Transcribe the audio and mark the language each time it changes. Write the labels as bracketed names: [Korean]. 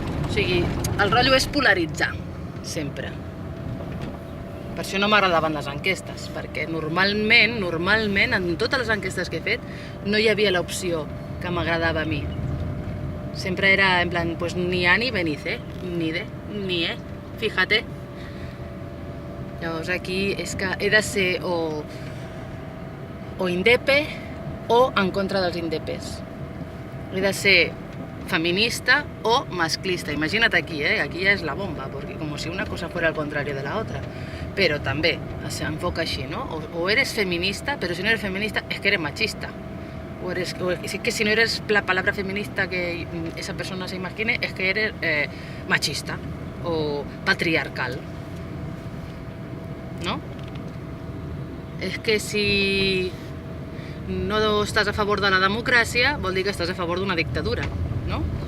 [Catalan] O sigui, el rotllo és polaritzar, sempre. Per això no m'agradaven les enquestes, perquè normalment, en totes les enquestes que he fet, no hi havia l'opció que m'agradava a mi. Sempre era [Spanish] en plan, pues ni A ni B ni C, ni D ni E, fíjate. [Catalan] Llavors aquí és que he de ser o indepe o en contra dels indepes. He de ser feminista o masclista. Imagina't aquí, aquí ja és la bomba, [Spanish] porque como si una cosa fuera al contrario de la otra. [Catalan] Pero també s'enfoca així, ¿no? [Spanish] O eres feminista, pero si no eres feminista es que eres machista. Es que si no eres la palabra feminista que esa persona se imagine, es que eres machista o patriarcal, ¿no? [Catalan] És que si no estàs a favor de la democràcia, vol dir que estàs a favor d'una dictadura, no?